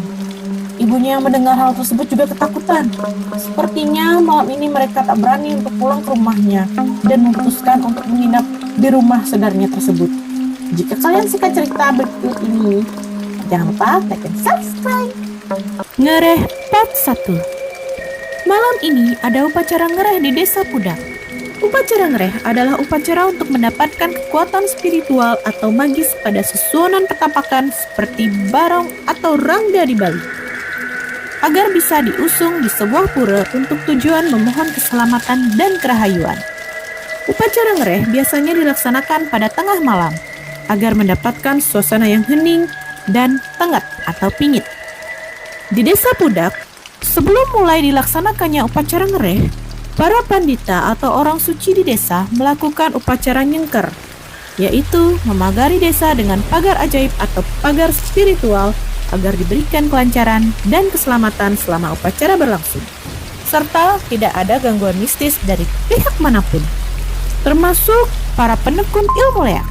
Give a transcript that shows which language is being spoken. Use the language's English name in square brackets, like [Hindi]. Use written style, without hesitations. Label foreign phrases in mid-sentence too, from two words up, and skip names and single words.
[Indonesian] Ibunya yang mendengar hal tersebut juga ketakutan. Sepertinya malam ini mereka tak berani untuk pulang ke rumahnya dan memutuskan untuk menginap di rumah saudaranya tersebut. Jika kalian suka cerita berikut ini, jangan lupa like dan subscribe. Ngereh Part 1. Malam ini ada upacara ngereh di Desa Pudak. Upacara ngereh adalah upacara untuk mendapatkan kekuatan spiritual atau magis pada susunan petapakan seperti barong atau rangga di Bali, agar bisa diusung di sebuah pura untuk tujuan memohon keselamatan dan kerahayuan. Upacara ngereh biasanya dilaksanakan pada tengah malam, agar mendapatkan suasana yang hening dan tenggat atau pingit. Di Desa Pudak, sebelum mulai dilaksanakannya upacara ngereh, para pandita atau orang suci di desa melakukan upacara nyengker, yaitu memagari desa dengan pagar ajaib atau pagar spiritual agar diberikan kelancaran dan keselamatan selama upacara berlangsung, serta tidak ada gangguan mistis dari pihak manapun, termasuk para penekun ilmu leak.